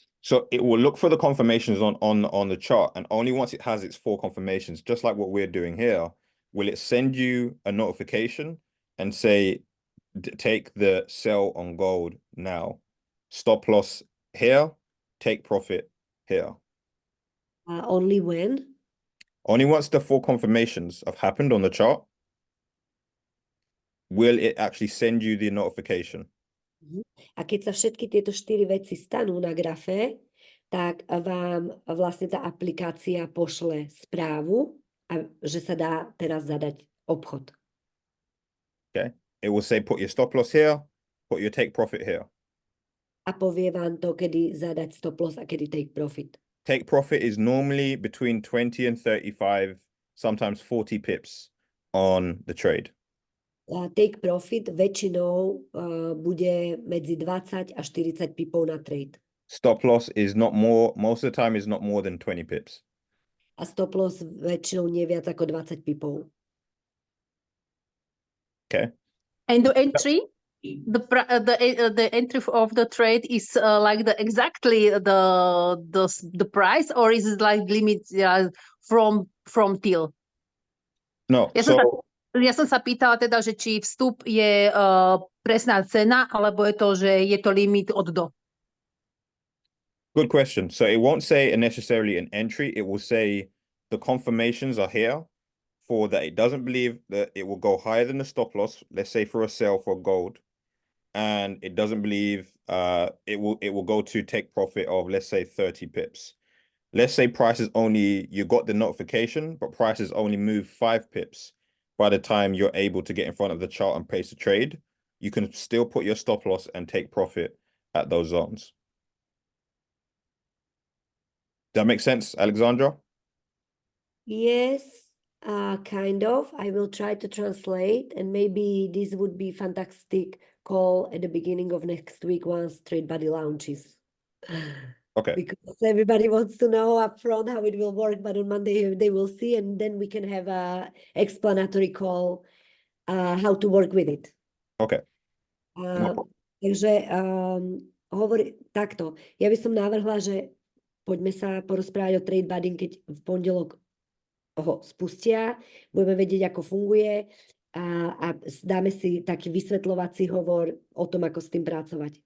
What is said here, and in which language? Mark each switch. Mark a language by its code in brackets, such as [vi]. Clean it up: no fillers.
[en] So it will look for the confirmations on the chart, and only once it has its 4 confirmations, just like what we're doing here, will it send you a notification and say, take the sell on gold now. Stop loss here, take profit here. Only when? Only once the 4 confirmations have happened on the chart, will it actually send you the notification. [sk] A keď sa všetky tieto 4 veci stanú na grafe, tak vám vlastne tá aplikácia pošle správu, že sa dá teraz zadať obchod. [en] Okay. It will say, put your stop loss here, put your take profit here. [sk] A povie vám to, kedy zadať stop loss a kedy take profit. [en] Take profit is normally between 20 and 35, sometimes 40 pips on the trade. [sk] Take profit väčšinou bude medzi 20 a 40 pipov na trade. [en] Stop loss is not more, most of the time is not more than 20 pips. [sk] A stop loss väčšinou nie viac ako 20 pipov. [en] Okay. And the entry, the entry of the trade is like exactly the price, or is it like limit from till? No, [sk] Ja som sa pýtala teda, že či vstup je presná cena, alebo je to, že je to limit od do. [en] good question. So it won't say necessarily an entry. It will say the confirmations are here for that. It doesn't believe that it will go higher than the stop loss. Let's say for a sell for gold, and it doesn't believe it will go to take profit of, let's say, 30 pips. Let's say prices only, you got the notification, but prices only move 5 pips. By the time you're able to get in front of the chart and place a trade, you can still put your stop loss and take profit at those zones. That makes sense, Alexandra? Yes, kind of. I will try to translate, and maybe this would be fantastic call at the beginning of next week once Trade Buddy launches. Okay. Because everybody wants to know upfront how it will work, but on Monday they will see, and then we can have a explanatory call how to work with it. Okay. [sk] Takže hovorí takto. Ja by som navrhla, že poďme sa porozprávať o Trade Buddy, keď v pondelok ho spustia, budeme vedieť, ako funguje a dáme si taký vysvetľovací hovor o tom, ako s tým pracovať.